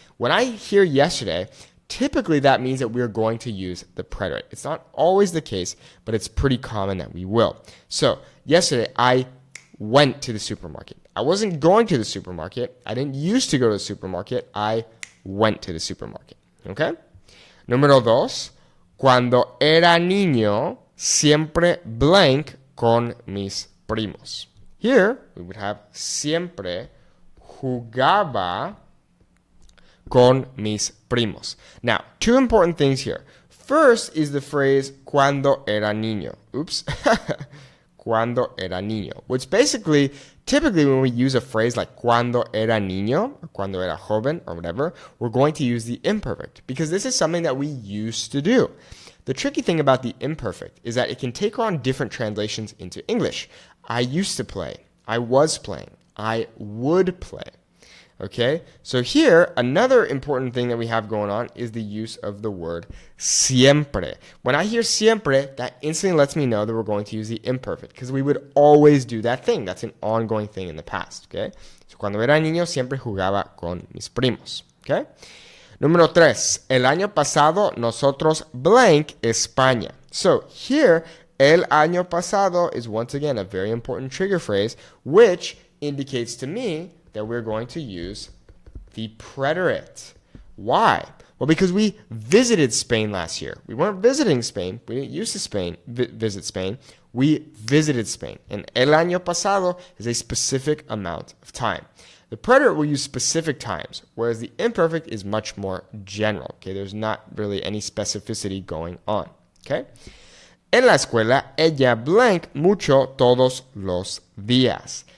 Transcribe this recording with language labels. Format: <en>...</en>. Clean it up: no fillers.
<en>When I hear yesterday, typically that means that we're going to use the preterite. It's not always the case, but it's pretty common that we will. So, yesterday I went to the supermarket. I wasn't going to the supermarket. I didn't used to go to the supermarket. I went to the supermarket.</en> <es>Okay? Número dos. Cuando era niño, siempre</es> <en>blank</en> <es>con mis primos.</es> <en>Here, we would have</en> <es>siempre jugaba con mis primos.</es> <en>Now, two important things here. First is the phrase</en> <es>cuando era niño.</es> <en>Oops.</en> <es>Cuando era niño,</es> <en>which basically, typically when we use a phrase like</en> <es>cuando era niño,</es> <en>or</en> <es>cuando era joven,</es> <en>or whatever, we're going to use the imperfect, because this is something that we used to do. The tricky thing about the imperfect is that it can take on different translations into English. I used to play. I was playing. I would play. Okay, so here, another important thing that we have going on is the use of the word siempre. When I hear siempre, that instantly lets me know that we're going to use the imperfect, because we would always do that thing. That's an ongoing thing in the past, okay?</en> <es>So, cuando era niño, siempre jugaba con mis primos, okay? Número tres, el año pasado, nosotros</es> <en>blank</en> <es>España.</es> <en>So, here,</en> <es>el año pasado</es> <en>is once again a very important trigger phrase, which indicates to me that we're going to use the preterite. Why? Well, because we visited Spain last year. We weren't visiting Spain. We didn't used to visit Spain. We visited Spain. And</en> <es>el año pasado</es> <en>is a specific amount of time. The preterite will use specific times, whereas the imperfect is much more general. Okay, there's not really any specificity going on. Okay?</en> <es>En la escuela, ella</es> <en>blank</en> <es>mucho todos los días.</es>